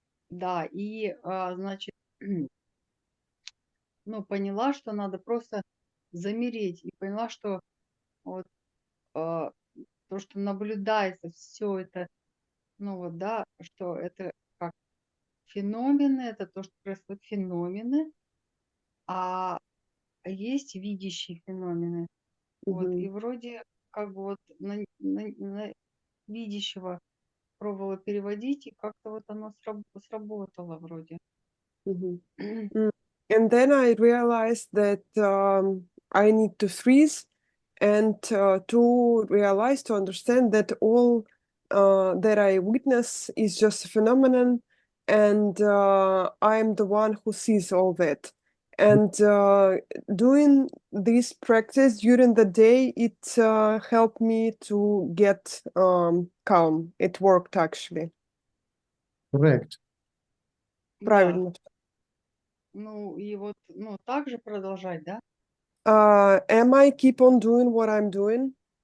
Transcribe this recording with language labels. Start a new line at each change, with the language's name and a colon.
Russian: Да, и, значит, ну, поняла, что надо просто замереть. И поняла, что вот то, что наблюдается, все это, ну вот, да, что это как феномены, это то, что происходит феномены, а есть видящие феномены. Вот, и Мгм, вроде как бы вот на видящего пробовала переводить, и как-то вот оно сработало вроде. мгм. Mm.
English: And then I realized that I need to freeze and to realize, to understand that all that I witness is just a phenomenon, and I'm the one who sees all that. And doing this practice during the day, it helped me to get calm. It worked actually. Correct.
Russian: Да, Правильно. ну и вот, ну так же продолжать, да?
English: Am I keep on doing what I'm doing?